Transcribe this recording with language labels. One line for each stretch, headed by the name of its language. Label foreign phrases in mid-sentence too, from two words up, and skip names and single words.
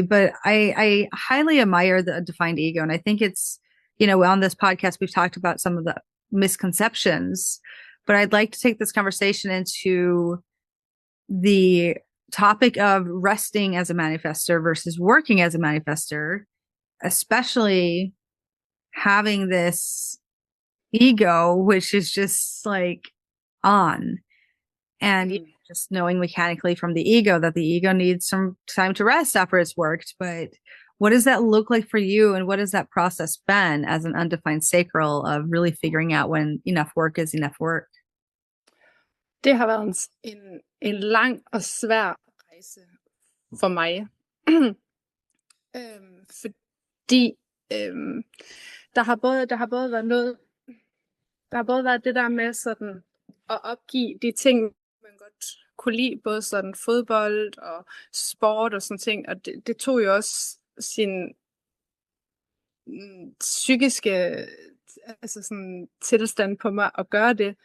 English: But I highly admire the defined ego. And I think it's, on this podcast, we've talked about some of the misconceptions, but I'd like to take this conversation into the topic of resting as a manifester versus working as a manifester, especially having this ego, which is just like on. And just knowing mechanically from the ego that the ego needs some time to rest after it's worked. But what does that look like for you? And what has that process been as an undefined sacral of really figuring out when enough work is enough work?
Danish: Det har været en lang og svær rejse for mig. Fordi der har både været noget, der har både været det der med sådan at opgive de ting, man godt kunne lide, både sådan fodbold og sport og sådan ting, og det tog jo også sin psykiske altså sådan tilstand på mig at gøre det.